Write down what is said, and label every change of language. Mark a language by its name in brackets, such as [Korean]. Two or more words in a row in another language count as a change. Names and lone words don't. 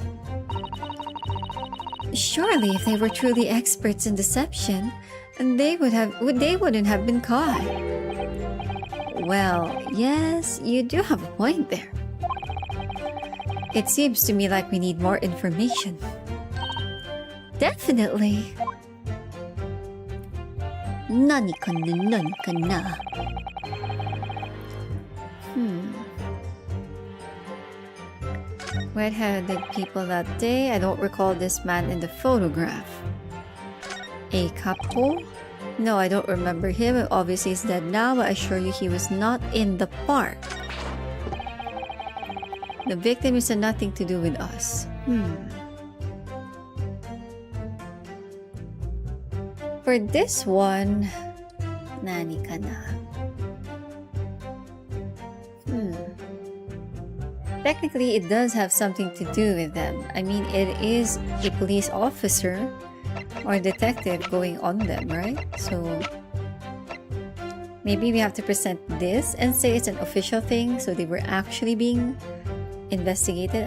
[English] Surely, if they were truly experts in deception, they wouldn't have been caught. Well, yes, you do have a point there. It seems to me like we need more information. Definitely. [Japanese] 何かな? [English] Red-headed people that day. I don't recall this man in the photograph. A couple? No, I don't remember him. Obviously, he's dead now, but I assure you he was not in the park. The victim is nothing to do with us. For this one, [Japanese] 何かな? [English] Technically, it does have something to do with them. I mean, it is a police officer or detective going on them, right? So maybe we have to present this and say it's an official thing, so they were actually being investigated.